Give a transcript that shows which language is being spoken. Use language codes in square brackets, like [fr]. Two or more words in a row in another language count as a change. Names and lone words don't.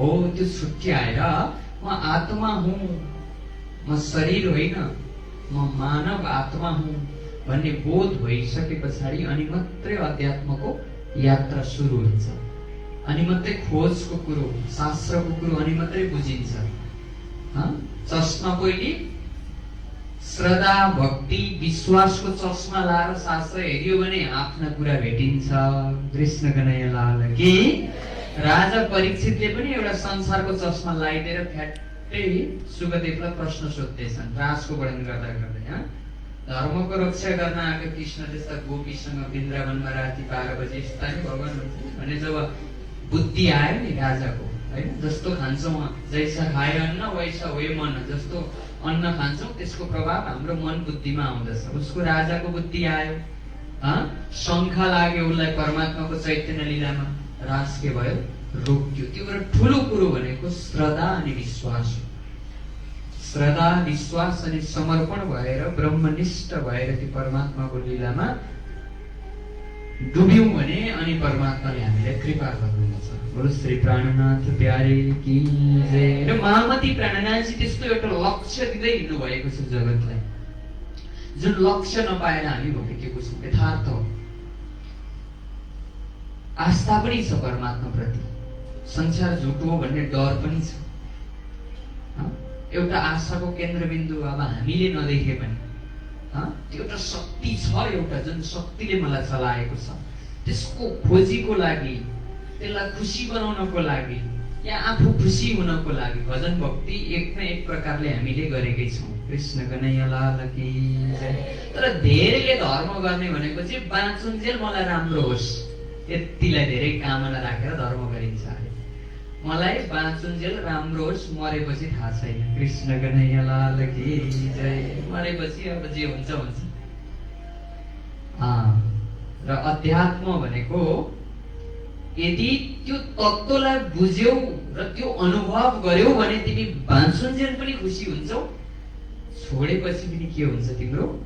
[ne] त्यो छुट्याएर म आत्मा हुँ, म शरीर होइन, म मानव आत्मा हुँ भन्ने बोध भइसके पछाडि अनि मात्रै अध्यात्मको यात्रा सुरु हुन्छ, अनि मात्रै खोजको कुरो शास्त्रको कुरो अनि मात्रै बुझिन्छ। चस्मा पहिले श्रद्धा भक्ति विश्वासको चस्मा लाएर शास्त्र हेरियो भने आफ्ना कुरा भेटिन्छ। [hi] कृष्ण कन्हैया लाल की। [ne] राजा परीक्षितले पनि एउटा संसारको चस्मा लगाइदिएर फ्याट्टै सुखदेवलाई प्रश्न सोध्दैछन् राजको वर्णन गर्दा गर्दै। धर्मको रक्षा गर्न आएको कृष्ण जस्ता गोपीसँग वृन्दावनमा राति 12 बजे यस्ता नि भगवान हुन्छ भने जब बुद्धि आयो नि राजाको, होइन, जस्तो खान्छौँ [hi] जैसा खायो अन्न वैसा वे मन, [ne] जस्तो अन्न खान्छौँ त्यसको प्रभाव हाम्रो मन बुद्धिमा आउँदछ। उसको राजाको बुद्धि आयो, शङ्खा लाग्यो उसलाई परमात्माको चैतन्य लीलामा, राज के भयो रोक्यो। त्यो एउटा ठुलो कुरो भनेको श्रद्धा अनि विश्वास। श्रद्धा विश्वास अनि समर्पण भएर ब्रह्मनिष्ठ भएर त्यो परमात्माको लीलामा डुब्यौं भने अनि परमात्माले हामीलाई कृपा गर्नुहुन्छ। [hi] बोलो श्री प्राणनाथ प्यारे की जय। [ne] र महामती प्राणनाथजी त्यस्तो एउटा लक्ष्य दिँदै हिँड्नु भएको छ जगतलाई, जुन लक्ष्य नपाएर हामी भटकेको छौँ। यथार्थ हो, आस्था पनि छ परमात्मा प्रति, संसार झुटो हो भन्ने डर पनि छ। एउटा आशाको केन्द्रबिन्दु अब हामीले नदेखे पनि त्यो एउटा शक्ति छ, एउटा जुन शक्तिले मलाई चलाएको छ, त्यसको खोजीको लागि, त्यसलाई खुसी बनाउनको लागि या आफू खुसी हुनको लागि भजन भक्ति एक न एक प्रकारले हामीले गरेकै छौँ। [hi] कृष्ण कन्हैया लाल की जय। [ne] तर धेरैले धर्म गर्ने भनेको चाहिँ बाँचुन्जेल मलाई राम्रो होस् यतिलाई धेरै कामना राखेर धर्म गरिन्छ। मलाई बाँचुन्जेल राम्रो होस्, मरेपछि थाहा छैन। [hi] कृष्ण कन्हैया लाल की जय। [ne] मरेपछि अब जे हुन्छ हुन्छ। र अध्यात्म भनेको यदि त्यो तत्त्वलाई बुझ्यौ र त्यो अनुभव गर्यौ भने तिमी बाँचुन्जेल पनि खुसी हुन्छौ, छोडेपछि पनि के हुन्छ तिम्रो?